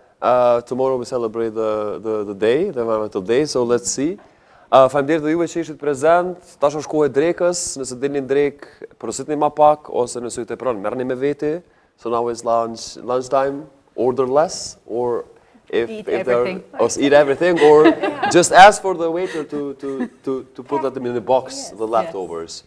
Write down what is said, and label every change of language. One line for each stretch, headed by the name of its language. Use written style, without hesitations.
English: Tomorrow we celebrate the day, the environmental day, so let's see.
Albanian: Faleminderit dhe juve që ishit prezent. Tash është kohë e drekës, nëse dilni në drek, porositni më pak ose nëse ju tepron, merrni me vete.
English: So now it's lunchtime, order less, or Eat everything. Eat everything, or just ask for the waiter to put them in the box, the leftovers.